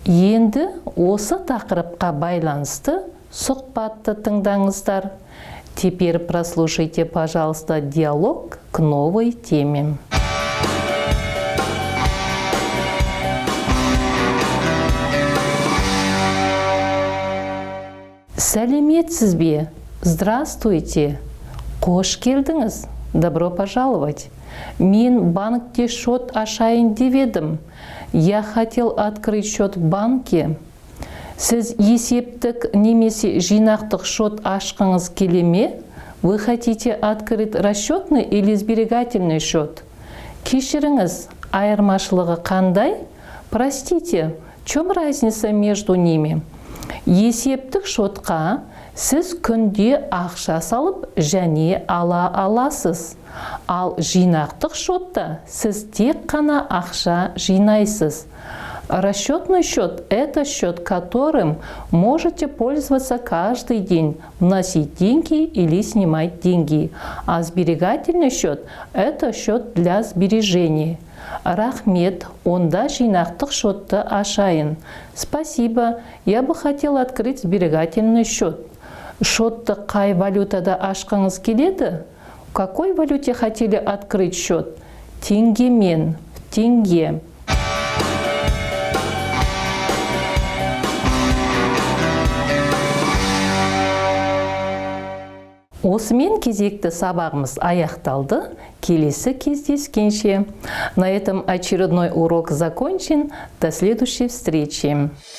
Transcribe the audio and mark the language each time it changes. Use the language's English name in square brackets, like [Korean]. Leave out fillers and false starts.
[Kazakh] Енді осы тақырыпқа байланысты сұхбатты тыңдаңыздар. [Russian] Теперь прослушайте, пожалуйста, диалог к новой теме. [Kazakh] Сәлеметсіз бе? [Russian] Здравствуйте. [Kazakh] Қош келдіңіз. [Russian] Добро пожаловать. [Kazakh] Мен банкте счет ашайын деп едім. [Russian] Я хотел открыть счет в банке. [Kazakh] Сіз есептік немесе жинақтық счет ашқыңыз келе ме? [Russian] Вы хотите открыть расчетный или сберегательный счет? [Kazakh] Кешіріңіз, айырмашылығы қандай? [Russian] Простите, в чем разница между ними? [Kazakh] Есептік счетқа сіз күнде ақша салып және ала аласыз. Ал жинақтық счетта сіз тек қана ақша жинайсыз. [Russian] Расчетный счет – это счет, которым можете пользоваться каждый день, вносить деньги или снимать деньги. А сберегательный счет – это счет для сбережения. [Kazakh] Рахмет, онда жинақтық счетты ашайын. [Russian] Спасибо, я бы хотел открыть сберегательный счет. [Kazakh] Счетты қай валютада ашқыңыз келеді? [Russian] В какой валюте хотели открыть счет? [Kazakh] Теңгемен, [Russian] в теңге. [Kazakh] Осымен кезекті сабағымыз аяқталды. Келесі кездескенше. [Russian] На этом очередной урок закончен. До следующей встречи.